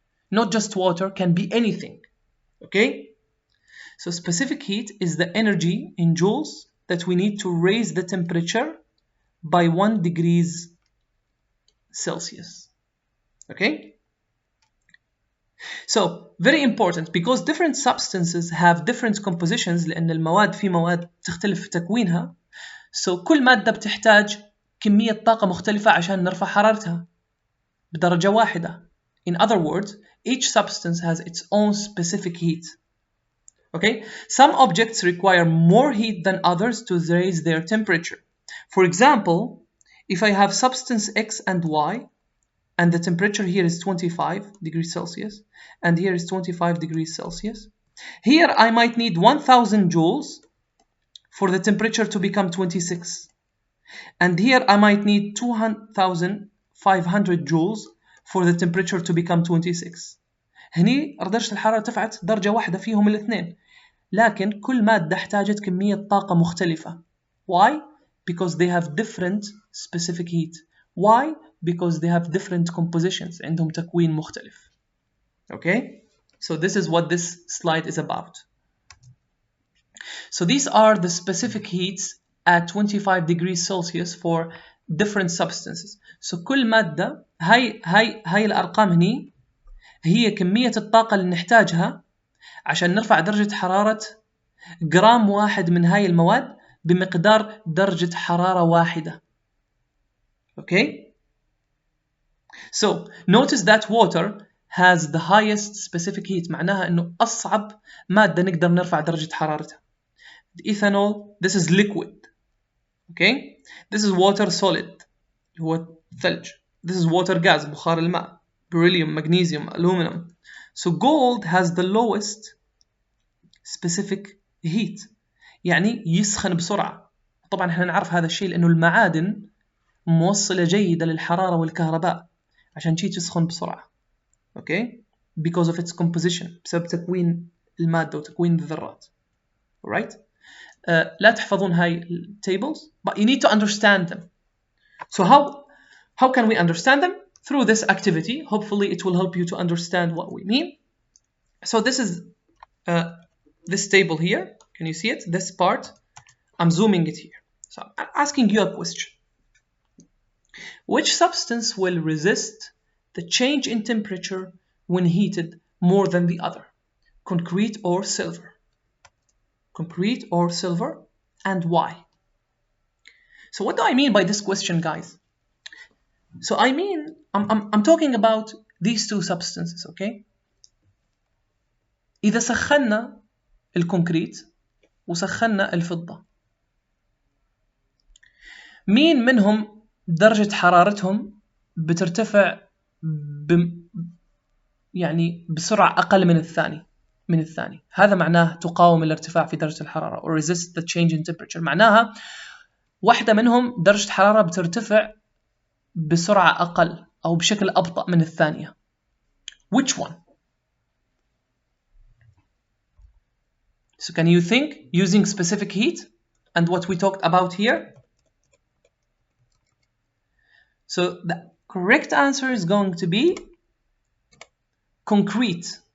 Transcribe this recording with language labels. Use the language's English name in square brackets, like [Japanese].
[English] Not just water, can be anything. Okay? So specific heat is the energy in joules that we need to raise the temperature by 1 degrees Celsius. Okay? So very important because different substances have different compositions [Arabic] لأن المواد في مواد تختلف في تكوينها. So كل مادة بتحتاج كمية طاقة مختلفة عشان نرفع حرارتها بدرجة واحدة. [English] In other words, each substance has its own specific heat. Okay? Some objects require more heat than others to raise their temperature. For example, if I have substance X and Y, and the temperature here is 25 degrees Celsius, and here is 25 degrees Celsius, here I might need 1000 joules for the temperature to become 26. And here I might need 2500 joules for the temperature to become 26. [Arabic] هني درجة الحرارة ارتفعت درجة واحدة فيهم الاثنين. لكن كل مادة احتاجت كمية طاقة مختلفة. [English] Why? Because they have different specific heat. Why? Because they have different compositions. [Arabic] عندهم تكوين مختلف. Okay? [English] So this is what this slide is about. So these are the specific heats at 25 degrees Celsius for different substances. [Arabic] So كل مادة هاي الأرقام هني هي كمية الطاقة اللي نحتاجها عشان نرفع درجة حرارة جرام واحد من هاي المواد بمقدار درجة حرارة واحدة. [English] Okay? So notice that water has the highest specific heat. [Arabic] معناها إنه أصعب مادة نقدر نرفع درجة حرارتها. [English] Ethanol, this is liquid. Okay? This is water solid. [Arabic] هو ثلج. [English] This is water gas, [Arabic] بخار الماء. [English] Beryllium, magnesium, aluminum. So gold has the lowest specific heat. [Arabic] يعني يسخن بسرعة. طبعا احنا نعرف هذا الشيء لأنه المعادن موصلة جيدة للحرارة والكهرباء عشان شيء تسخن بسرعة. [English] Okay? Because of its composition. [Arabic] بسبب تكوين المادة وتكوين الذرات. [English] Alright? [Arabic] لا تحفظون هاي [English] tables, but you need to understand them. So how can we understand them? Through this activity. Hopefully it will help you to understand what we mean. So this is this table here. Can you see it? This part. I'm zooming it here. So I'm asking you a question. Which substance will resist the change in temperature when heated more than the other? Concrete or silver? Concrete or silver, and why? So what do I mean by this question, guys? So I mean, I'm talking about these two substances, okay? [Arabic] إذا سخنا الكونكريت وسخنا الفضة، مين منهم درجة حرارتهم بترتفع يعني بسرعة أقل من الثاني؟ هذا معناه تقاوم الارتفاع في درجة الحرارة [English] or resist the change in temperature. [Arabic] معناها واحدة منهم درجة حرارة بترتفع بسرعة أقل أو بشكل أبطأ من الثانية. [English] Which one? So can you think using specific heat and what we talked about here? So the correct answer is going to be concrete.